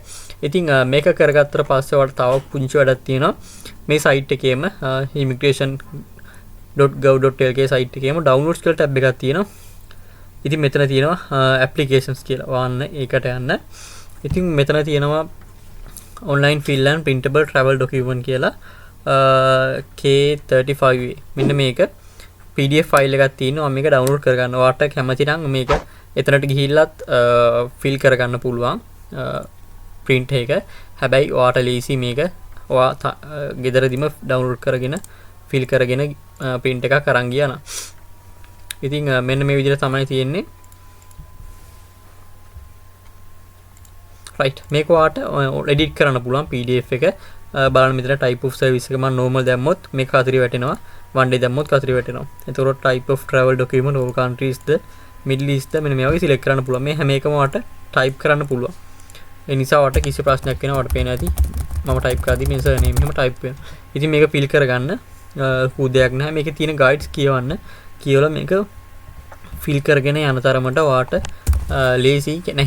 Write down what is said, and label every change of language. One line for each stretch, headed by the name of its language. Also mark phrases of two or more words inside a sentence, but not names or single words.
Sinhala: ඉතින් මේක කරගත්තට පස්සේ ඔයාලට තව පුංචි වැඩක් තියෙනවා. මේ site එකේම immigration.gov.lk site එකේම downloads කියලා tab එකක් තියෙනවා. ඉතින් මෙතන තියෙනවා applications කියලා. ඔයාන්න ඒකට යන්න. ඉතින් මෙතන තියෙනවා
English: online fill and printable travel document
Sinhala: කියලා K35A. මෙන්න මේක PDF file එකක් තියෙනවා. මේක download කරගන්න. ඔයාලට කැමති නම් මේක එතනට ගිහිල්ලත් fill කරගන්න පුළුවන් print එක. හැබැයි ඔයාලට ලීසි මේක ඔයා ගෙදරදිම download කරගෙන fill කරගෙන print එකක් අරන් ගියා නම්. ඉතින් මෙන්න මේ විදිහට තමයි තියෙන්නේ. right මේක ඔයාලට edit කරන්න පුළුවන් PDF එක. බලන්න මෙතන
English: type of service
Sinhala: එක මම normal දැම්මොත් මේක අතරේ වැටෙනවා.
English: one day
Sinhala: දැම්මොත් අතරේ වැටෙනවා. එතකොට
English: type of travel document all countries the middle east
Sinhala: මෙන්න මේ වගේ select කරන්න පුළුවන්. මේ හැම එකම ඔයාලට type කරන්න පුළුවන්. ඒ නිසා ඔයාලට කිසි ප්‍රශ්නයක් වෙනවා ඔයාලට පේන ඇති. මම type කරද්දි මේ surname එහෙම type වෙනවා. ඉතින් මේක fill කරගන්න පුදයක් නැහැ. මේකේ තියෙන guides කියවන්න. කියවලා මේක fill කරගෙන යන තරමට ඔයාලට lazy නැහැ.